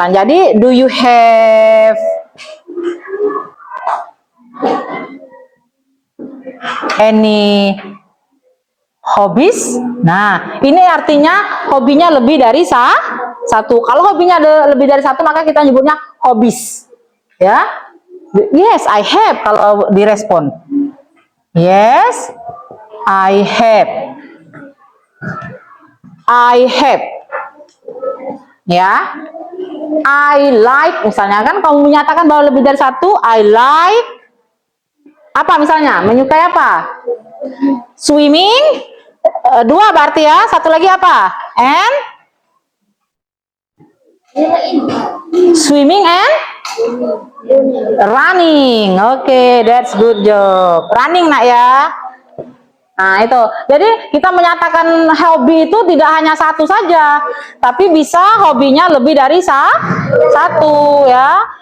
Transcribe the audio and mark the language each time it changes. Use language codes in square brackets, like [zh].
[id] Jadi [en] do you have any hobbies? [id] Nah, ini artinya hobinya lebih dari satu. Kalau hobinya ada lebih dari satu, maka kita nyebutnya hobbies. [en] Ya, yes, I have. [id] Kalau direspon, [en] yes, I have. I have. Ya, I like. [id] Misalnya kan, kamu menyatakan bahwa lebih dari satu, [en] I like. [id] Apa misalnya? Menyukai apa? Swimming. Dua berarti ya. Satu lagi apa? [en] And swimming and running. Oke, that's good job. Running nak ya. [id] Nah itu. Jadi kita menyatakan hobi itu tidak hanya satu saja, tapi bisa hobinya lebih dari satu ya.